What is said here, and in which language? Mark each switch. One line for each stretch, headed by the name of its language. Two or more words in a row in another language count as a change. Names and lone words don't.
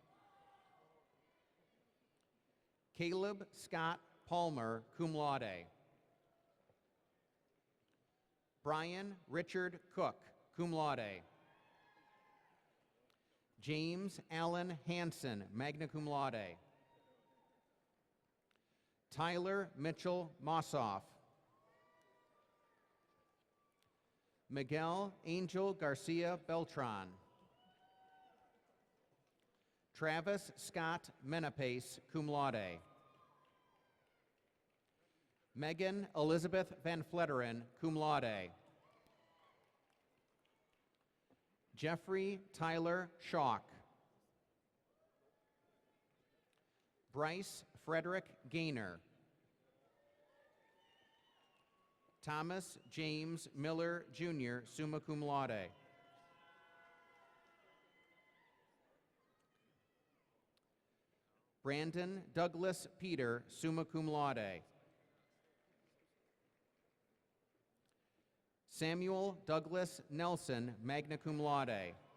English: Caleb Scott Palmer,
Latin: cum laude.
English: Brian Richard Cook,
Latin: cum laude.
English: James Allen Hanson,
Latin: magna cum laude.
English: Tyler Mitchell Mossoff. Miguel Angel Garcia Beltran. Travis Scott Menapace,
Latin: cum laude.
English: Megan Elizabeth Van Fletteren,
Latin: cum laude.
English: Jeffrey Tyler Schock. Bryce Frederick Gaynor. Thomas James Miller, Jr.,
Latin: summa cum laude.
English: Brandon Douglas Peter,
Latin: summa cum laude.
English: Samuel Douglas Nelson,
Latin: magna cum laude.